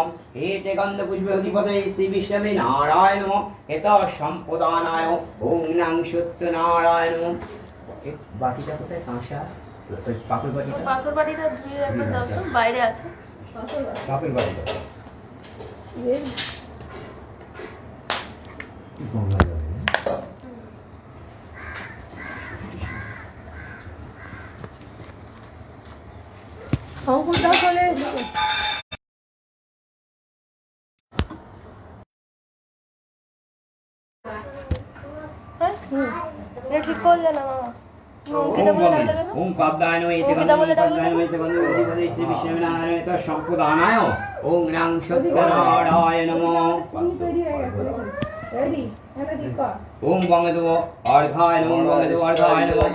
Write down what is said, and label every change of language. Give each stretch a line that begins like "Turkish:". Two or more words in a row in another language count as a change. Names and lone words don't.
Sanskrit: एते गन्धपुष्पपतये श्री विष्णवे नारायण नमः। एतः सम्पदानाय ॐ नं सत्यनारायण नमः।
Bangla: বাটিটা কোথায় কাঁসা পাপড় বাটিটা ধুয়ে রাখবে দাও তো বাইরে আছে পাপড় বাটিটা গঙ্গা যাবে শঙ্কুরদা চলে এসছে। ঠিক করলে না মামা
Sanskrit: ओम पद्माय नमः। एते गन्धपुष्पं श्री विष्णवे नारायण एतः सम्पदानाय ओम नं सत्यनारायण नमः। ओम गंगदेव अर्घाय नमः। गंगदेव अर्घाय नमः।